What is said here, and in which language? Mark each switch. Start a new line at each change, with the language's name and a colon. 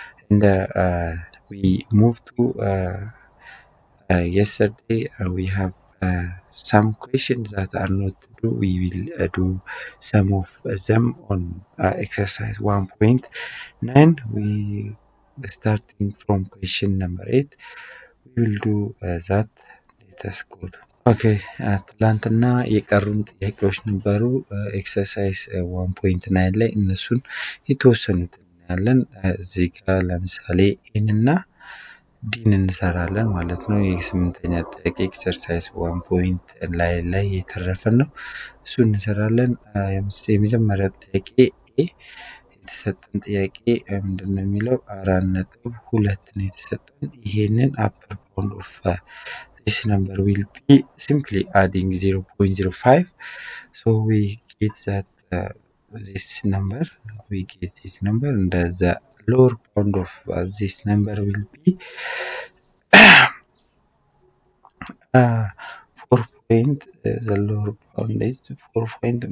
English: And we move to yesterday. We have some questions that are not do. We will do some of them on exercise 1.9. We starting from question number 8. We will do that. Let us go.
Amharic: ኦኬ ትላንትና የቀሩን ጥያቄዎች ነበሩ ኤክሰርሳይዝ 1.9 ላይ እነሱን የተወሰኑትን እናያለን። እዚህ ጋር ለምሳሌ ኤን እና ዲን እንሰራለን ማለት ነው። የስምንተኛ ጥያቄ ኤክሰርሳይዝ 1.9 ላይ የተረፈን ነው። እሱ እንሰራለን። የመጀመሪያ ጥያቄ ኤ የተሰጠን ጥያቄ ምንድነው የሚለው 4.2 ነው የተሰጠን። ይሄንን
English: አፐር ባውንድ ኦፍ this number will be simply adding 0.05. So we get that this number, and the lower bound of this number will be 4 point. The lower bound is 4 point.